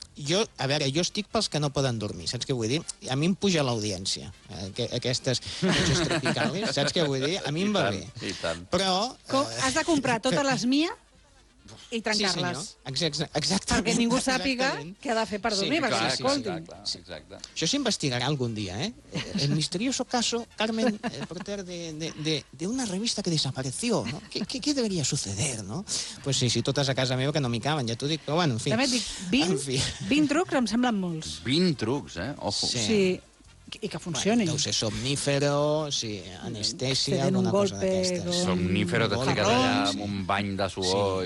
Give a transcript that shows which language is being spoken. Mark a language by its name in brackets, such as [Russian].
[Catalan] Jo, a veure, jo estic pels que no poden dormir, saps què vull dir? A mi em puja l'audiència, aquestes [Spanish] noches tropicales, [Catalan] saps què vull dir? A mi em va tant, bé. I tant. Però... Has de comprar totes les Mia... I trencar-les. Sí, senyor. Exactament. Perquè ningú sàpiga què ha de fer per dormir, perquè s'escolti. Això s'investigarà algun dia, eh? [Spanish] El misterioso caso, Carmen Porter, de una revista que desapareció. ¿No? ¿Qué debería suceder, no? [Catalan] Pues sí, totes a casa meva que no m'hi caben, ja t'ho dic. Però bueno, en fi. També et dic, 20 trucs em semblen molts. 20 trucs, eh? Ojo. Sí. I que funcioni. Deu ser somnífero, sí, anestèsia, alguna cosa d'aquestes. Somnífero, t'has ficat allà amb un bany de suor.